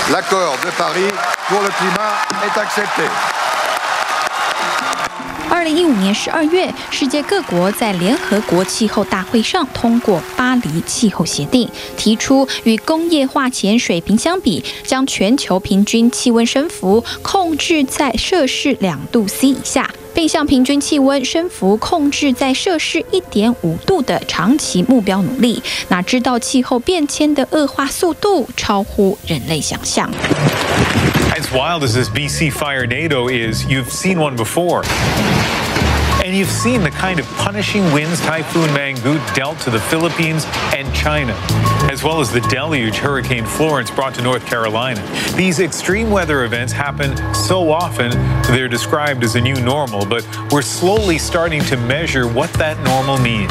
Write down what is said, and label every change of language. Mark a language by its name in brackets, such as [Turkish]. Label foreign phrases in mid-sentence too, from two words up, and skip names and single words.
[French] l'accord de Paris pour le climat est accepté. [Chinese] 2015 年12月，世界各国在联合国气候大会上通过《巴黎气候协定》，提出与工业化前水平相比，将全球平均气温升幅控制在摄氏2度C 以下，并向平均气温升幅控制在摄氏1.5度的长期目标努力。哪知道气候变迁的恶化速度超乎人类想象。 [English] As wild as this BC fire NATO is, you've seen one before. And you've seen the kind of punishing winds Typhoon Mangkhut dealt to the Philippines and China, as well as the deluge Hurricane Florence brought to North Carolina. These extreme weather events happen so often, they're described as a new normal, but we're slowly starting to measure what that normal means.